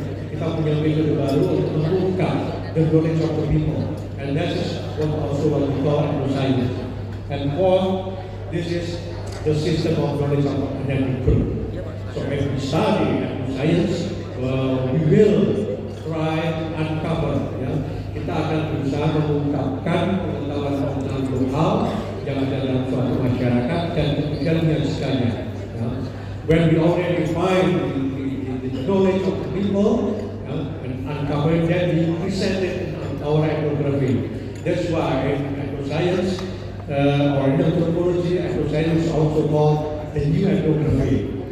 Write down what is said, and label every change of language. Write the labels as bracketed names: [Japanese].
[Indonesian] Kita punya metode baru untuk mengungkap [English] the knowledge of the people, and that is also what we call ethnoscience. And fourth, this is the system of knowledge of an ethnic group. So if we study ethnoscience, we will try to uncover. [Indonesian] Kita akan berusaha mengungkapkan pengetahuan lokal yang ada dalam suatu masyarakat dan kemudian menyaksikannya. [English] When we already find the knowledge of the people and uncover that, we present it in our ethnography. That's why in ethnoscience or in anthropology, ethnoscience is also called the new ethnography.